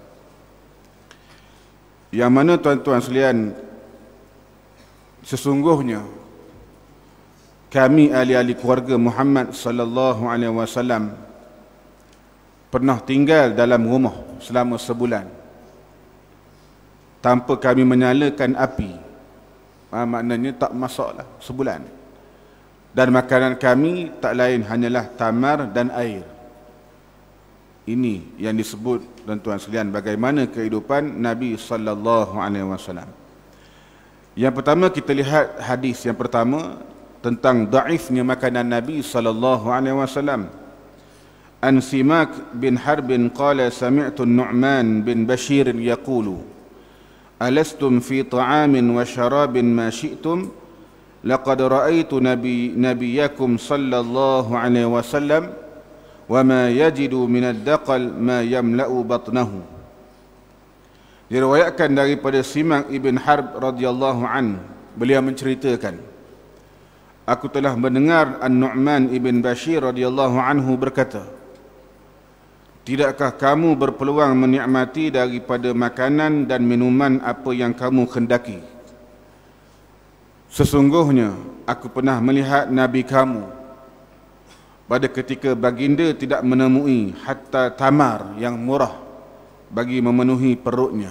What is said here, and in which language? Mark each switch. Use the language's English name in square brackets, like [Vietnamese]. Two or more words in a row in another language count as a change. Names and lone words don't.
[Malay] Yang mana tuan-tuan sekalian, sesungguhnya kami ahli-ahli keluarga Muhammad [Arabic] صلى الله عليه وسلم [Malay] pernah tinggal dalam rumah selama sebulan tanpa kami menyalakan api. Maknanya tak masaklah sebulan. Dan makanan kami tak lain hanyalah tamar dan air. Ini yang disebut, tuan-tuan sekalian, bagaimana kehidupan Nabi [Arabic] صلى الله عليه وسلم. [Malay] Yang pertama, kita lihat hadis yang pertama tentang daifnya makanan Nabi [Arabic] صلى الله عليه وسلم. عن سماك بن حرب قال سمعت النعمان بن بشير يقول ألستم في طعام وشراب ما شئتم لقد رأيت نبيكم صلى الله عليه وسلم وما يجد من الدقل ما يملأ بطنه. [Malay] Diriwayatkan daripada Simak ibn Harb [Arabic] رضي الله عن, [Malay] beliau menceritakan, aku telah mendengar An-Nu'man ibn Bashir [Arabic] رضي الله عنه [Malay] berkata, tidakkah kamu berpeluang menikmati daripada makanan dan minuman apa yang kamu kendaki? Sesungguhnya aku pernah melihat Nabi kamu pada ketika baginda tidak menemui hatta tamar yang murah bagi memenuhi perutnya.